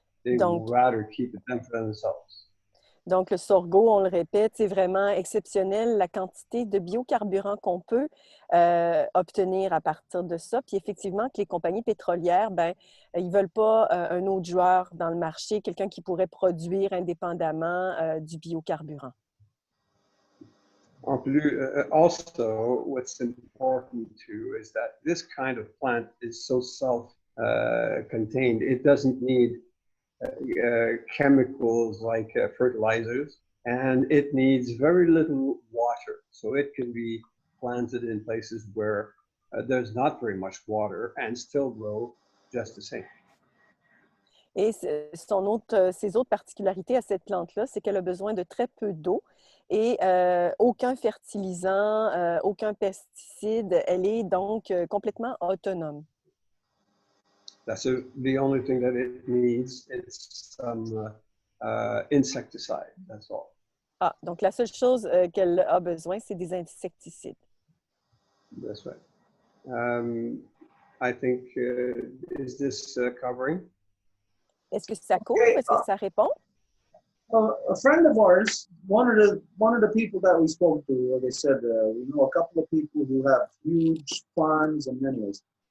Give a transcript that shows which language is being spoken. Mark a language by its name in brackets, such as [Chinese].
[English] They would rather keep it them for themselves. [French] Donc, le sorgho, on le répète, c'est vraiment exceptionnel la quantité de biocarburant qu'on peut obtenir à partir de ça. Puis effectivement, que les compagnies pétrolières, ils ne veulent pas un autre joueur dans le marché, quelqu'un qui pourrait produire indépendamment du biocarburant. En plus, [English] also, what's important too is that this kind of plant is so self-contained. It doesn't need chemicals like fertilizers, and it needs very little water. So it can be planted in places where there's not very much water and still grow just the same. [French] Et ses autres particularités à cette plante-là, c'est qu'elle a besoin de très peu d'eau et aucun fertilisant, aucun pesticide. Elle est donc complètement autonome. [English] That's the only thing that it needs is some insecticide. That's all. [French] Ah, donc la seule chose qu'elle a besoin, c'est des insecticides. [English] That's right. I think, is this covering? [French] Est-ce que ça couvre? Est-ce que ça répond? [English] A friend of ours, one of the people that we spoke to, they said we know a couple of people who have huge farms and anyways.